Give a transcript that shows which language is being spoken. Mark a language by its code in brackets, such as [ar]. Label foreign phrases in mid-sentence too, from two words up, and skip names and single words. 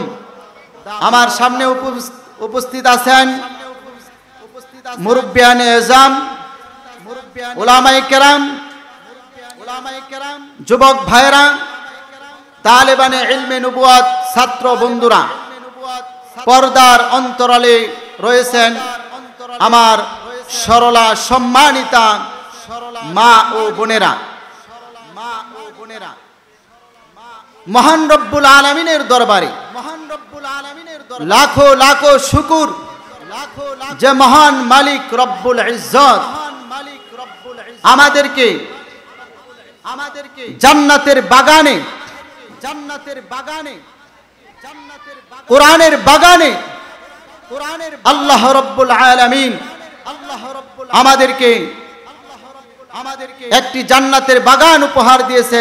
[bn] আমার সামনে উপস্থিত আছেন মুরুব্বিয়ানে এজাম, উলামায়ে কেরাম, যুবক ভাইরা, তালিবানে ইলমে নবুওয়াত ছাত্র বন্ধুরা, পর্দার অন্তরালে রয়েছেন আমার সরলা সম্মানিতা মা ও বোনেরা। মহান রব্বুল আলামীনের দরবারে লাখো লাখো শুকুর যে মহান মালিক রব্বুল ইজ্জত আমাদেরকে জান্নাতের বাগানে কোরআনের বাগানে আল্লাহ রব্বুল আলামিন আমাদেরকে একটি জান্নাতের বাগান উপহার দিয়েছেন।